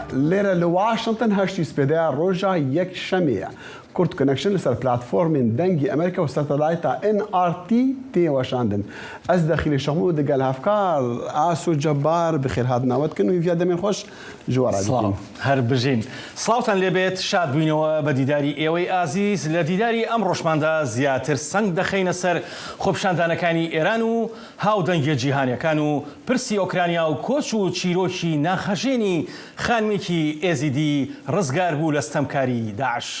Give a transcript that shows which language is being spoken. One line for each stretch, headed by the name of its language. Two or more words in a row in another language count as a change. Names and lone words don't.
Kurdish: Lêre li Washington heştî spêdeya roja yekşemê. Kurd Connection li ser platformên dengê Amerîka û satelayta NRT tê weşandin. Ez dexîlê şexmû digel hevkar Asu Cebbar bi xêr hatin awet kin û hîviya demên xweş ji we re dîtin.
Central Kurdish: هەر بژین سڵاوتان لێبێت شاد بووینەوە بە دیداری ئێوەی ئازیز لە دیداری ئەم ڕۆژماندا زیاتر سنگ دەخەینە سەر خۆپیشاندانەکانی ئێران و هاودەنگە جیهانیەکان و پرسی ئۆکرانیا و کۆچ و چیرۆکی ناخەژێنی خانمێکی ئێزیدی ڕزگار بوو لە ستەمکاری داعش.